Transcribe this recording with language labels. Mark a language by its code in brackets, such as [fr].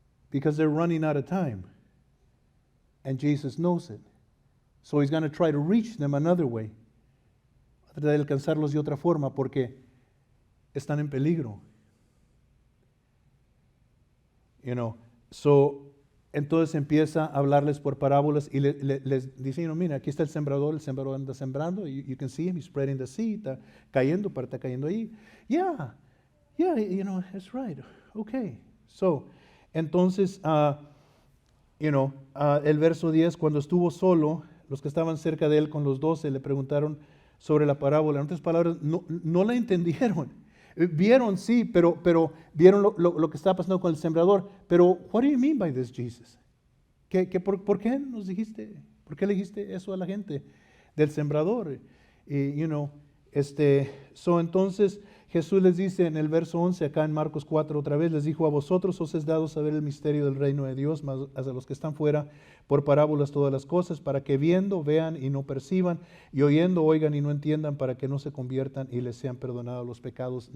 [en] Because they're running out of time. And Jesus knows it. So He's going to try to reach them another way. [es] Va a tratar de alcanzarlos de otra forma porque están en peligro. Entonces empieza a hablarles por parábolas y les dice, mira, aquí está el sembrador anda sembrando, [en] you can see him, he's spreading the seed, [es] está cayendo, pero está cayendo ahí. [en] Yeah, that's right, okay. [es] Entonces, el verso 10, cuando estuvo solo, los que estaban cerca de él con los 12 le preguntaron sobre la parábola. En otras palabras, no la entendieron. Vieron, sí, pero vieron lo que estaba pasando con el sembrador. Pero, [en] what do you mean by this, Jesus? [es] ¿Por qué nos dijiste? ¿Por qué le dijiste eso a la gente del sembrador? Entonces Jesús les dice en el verso 11, acá en Marcos 4 otra vez, les dijo, a vosotros os es dado saber el misterio del reino de Dios, mas a los que están fuera por parábolas todas las cosas, para que viendo vean y no perciban, y oyendo oigan y no entiendan, para que no se conviertan y les sean perdonados los pecados.